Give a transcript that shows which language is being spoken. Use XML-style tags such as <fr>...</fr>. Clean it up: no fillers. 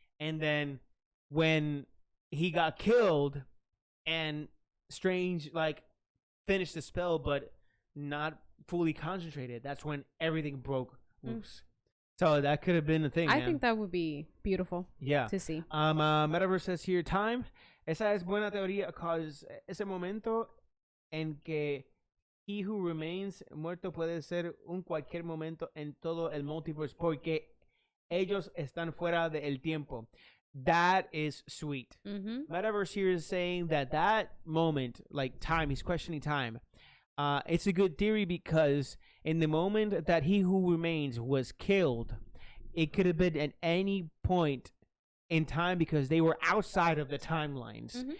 <en>And then when he got killed and Strange finished the spell but not fully concentrated, that's when everything broke loose. So that could have been the thing. I think that would be beautiful. Yeah. To see. Metaverse says here, time.</en> <es>Esa es buena teoría, cause ese momento en que He Who Remains muerto puede ser un cualquier momento en todo el multiverse porque ellos están fuera del tiempo.</es> <en>That is sweet. Metaverse here is saying that moment, like time, he's questioning time. It's a good theory because in the moment that He Who Remains was killed, it could have been at any point in time because they were outside of the timelines.</en>